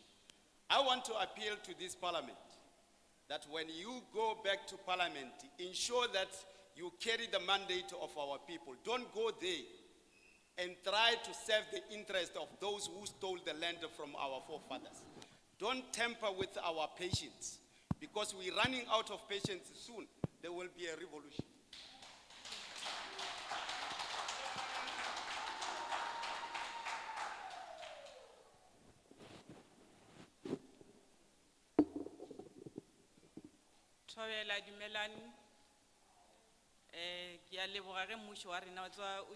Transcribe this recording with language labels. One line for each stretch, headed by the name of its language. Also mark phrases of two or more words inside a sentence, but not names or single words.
English: I want to appeal to this Parliament that when you go back to Parliament, ensure that you carry the mandate of our people. Don't go there and try to serve the interest of those who stole the land from our forefathers. Don't tamper with our patience, because we're running out of patience soon. There will be a revolution.
Northern Sotho: Thobela dumelani ke a leboga ge mmušo wa rena wa tswa o